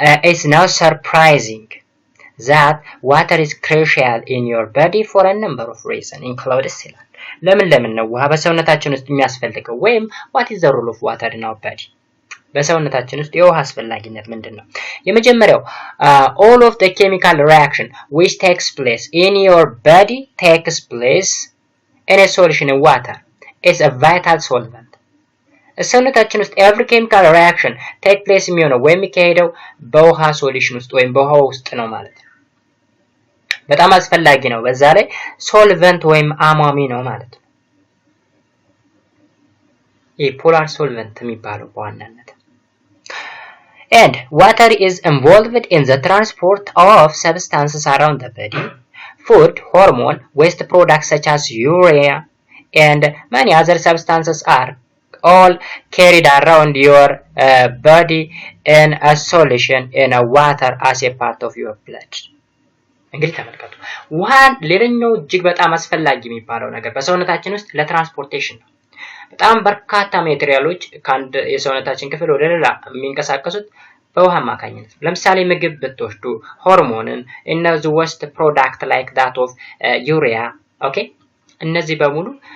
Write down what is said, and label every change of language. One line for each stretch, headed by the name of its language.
English: it's not surprising that water is crucial in your body for a number of reasons includes
Amharic: ይላል። ለምን ነው ውሃ በሰውነታችን ውስጥ የሚያስፈልገው? ወይም
English: what is the role of water in our body?
Amharic: በሰውነታችን ውስጥ የውሃ አስፈላጊነት ምንድነው? የመጀመሪያው
English: all of the chemical reaction which takes place in your body takes place in a solution in water. It's a vital solvent.
Amharic: ሰውነታችን ውስጥ
English: every chemical reaction take place
Amharic: የሚሆነው ወይም የሚካሄደው በውሃ ሶሉሽን ውስጥ ወይም በውሃ ውስጥ ነው ማለት ነው። በጣም አስፈላጊ ነው። በዛ ላይ ሶልቨንት ወይም አሟሚ ነው ማለት ነው። የፖላር ሶልቨንት የሚባለው በዋናነት
English: and water is involved in the transport of substances around the body, food, hormone, waste products such as urea and many other substances are all carried around your body in a solution in a water as a part of your blood.
Amharic: እንግዲህ ተመልከቱ ውሃን ሌላኛው እጅግ በጣም አስፈላጊ የሚባለው ነገር በሰውነታችን ውስጥ ለትራንስፖርቴሽን ነው። በጣም በርካታ ማቴሪያሎች ከአንድ የሰውነታችን ክፍል ወደ ሌላ የሚንቀሳቀሱት በውሃ አማካኝነት ነው። ለምሳሌ ምግብ ብትወስዱ ሆርሞንን እነዚህ
English: ወስት ፕሮዳክት ላይክ ዳት ኦፍ ዩሪያ
Amharic: ኦኬ እነዚህ በሙሉ